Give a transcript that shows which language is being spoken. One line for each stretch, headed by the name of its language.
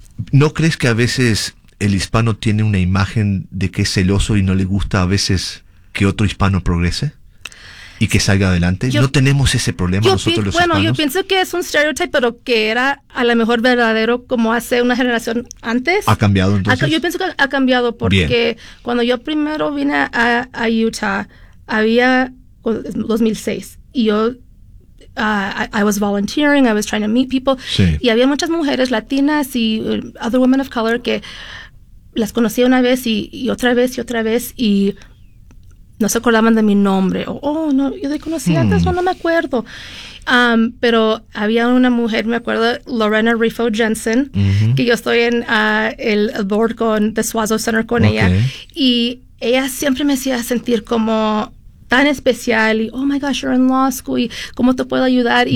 Spanish: ¿No crees que a veces el hispano tiene una imagen de que es celoso y no le gusta a veces que otro hispano progrese y que salga adelante? ¿No tenemos ese problema nosotros los hispanos? Bueno, yo pienso que es un stereotype, pero que era a lo mejor verdadero como hace una generación antes. ¿Ha cambiado entonces? Yo pienso que ha cambiado porque bien, cuando yo primero vine a Utah, había...
English: 2006,
Spanish: y yo
English: I was volunteering, I was trying to meet people,
Spanish: sí, y había muchas mujeres latinas y
English: other women of color
Spanish: que las conocía una vez y otra vez y no se acordaban de mi nombre o, oh, no, yo te conocí antes, no me acuerdo. Pero había una mujer, me acuerdo, Lorena Rifo Jensen, que yo estoy en el board con The Suazo Center con ella, y ella siempre me hacía sentir como tan especial y,
English: oh my gosh, you're in law school
Spanish: y cómo te puedo ayudar.